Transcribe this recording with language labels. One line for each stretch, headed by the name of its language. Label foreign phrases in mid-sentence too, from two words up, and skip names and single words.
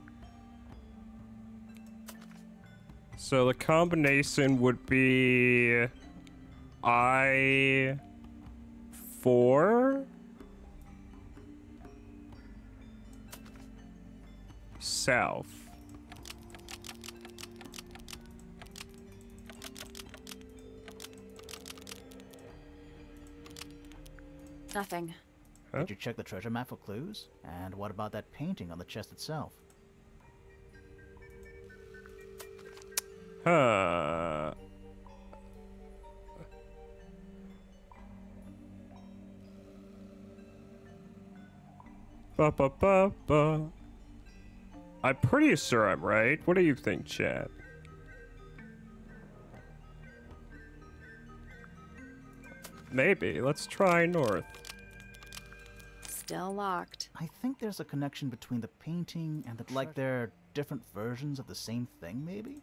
English: So the combination would be I4 south. Nothing. Huh? Did you check the treasure map for clues? And what about that painting on the chest itself? Huh. Ba ba ba ba. I'm pretty sure I'm right. What do you think, chat? Maybe. Let's try north. Still locked. I think there's a connection between the painting and the like they're different versions of the same thing, maybe?